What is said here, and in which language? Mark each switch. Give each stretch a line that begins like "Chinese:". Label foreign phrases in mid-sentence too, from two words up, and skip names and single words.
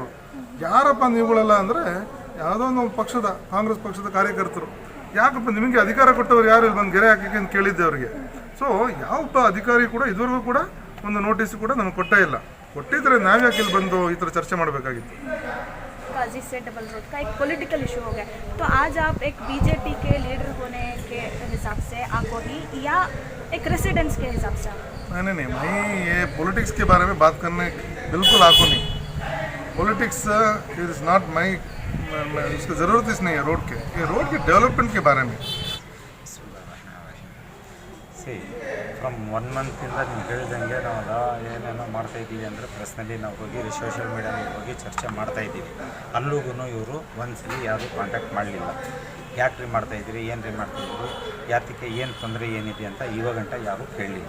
Kannada: ಯಾರಪ್ಪ ನೀವುಗಳೆಲ್ಲ ಅಂದರೆ ಯಾವುದೋ ಒಂದು ಪಕ್ಷದ ಕಾಂಗ್ರೆಸ್ ಪಕ್ಷದ ಕಾರ್ಯಕರ್ತರು. ಯಾಕಪ್ಪ ನಿಮಗೆ ಅಧಿಕಾರ ಕೊಟ್ಟವ್ರು ಯಾರು ಇಲ್ಲಿ ಬಂದು ಗೆರೆ ಹಾಕಕ್ಕೆ ಅಂತ ಕೇಳಿದ್ದೆ ಅವರಿಗೆ. ಸೊ ಯಾವಪ್ಪ ಅಧಿಕಾರಿ ಕೂಡ ಇದುವರೆಗೂ ಕೂಡ ಒಂದು ನೋಟಿಸ್ ಕೂಡ ನಮಗೆ ಕೊಟ್ಟೇ ಇಲ್ಲ. ಕೊಟ್ಟಿದ್ರೆ ನಾವ್ಯಾಕೆ ಇಲ್ಲಿ ಬಂದು ಈ ಥರ ಚರ್ಚೆ ಮಾಡಬೇಕಾಗಿತ್ತು.
Hindi: काजी से डबल रोड का एक
English: political issue
Hindi: हो गया, तो आज आप एक बीजेपी के लीडर होने के हिसाब से आपको ही या एक रेसिडेंट्स के हिसाब से? नहीं, मैं ये पॉलिटिक्स के बारे में बात करने बिल्कुल आपको नहीं.
English: politics is not my,
Hindi: उसकी ज़रूरत इस नहीं है रोड के. ये रोड के डेवलपमेंट के बारे में.
Kannada: ಫ್ರಮ್ 1 ಮಂತಿಂದ ನೀವು ಹೇಳಿದಂಗೆ ನಾವು ಏನೇನೋ ಮಾಡ್ತಾಯಿದ್ದೀವಿ ಅಂದರೆ ಪ್ರೆಸ್ನಲ್ಲಿ ನಾವು ಹೋಗಿ ಸೋಷಿಯಲ್ ಮೀಡಿಯಾದಲ್ಲಿ ಹೋಗಿ ಚರ್ಚೆ ಮಾಡ್ತಾಯಿದ್ದೀವಿ. ಅಲ್ಲಿಗೂ ಇವರು ಒಂದ್ಸಲಿ ಯಾರೂ ಕಾಂಟ್ಯಾಕ್ಟ್ ಮಾಡಲಿಲ್ಲ. ಯಾಕ್ರಿ ಮಾಡ್ತಾಯಿದ್ದೀರಿ, ಏನು ರೀ ಮಾಡ್ತಾಯಿದ್ದೀರಿ, ಯಾತಕ್ಕೆ ಏನು ತೊಂದರೆ ಏನಿದೆ ಅಂತ ಇವಾಗಂಟ ಯಾರೂ ಕೇಳಲಿಲ್ಲ.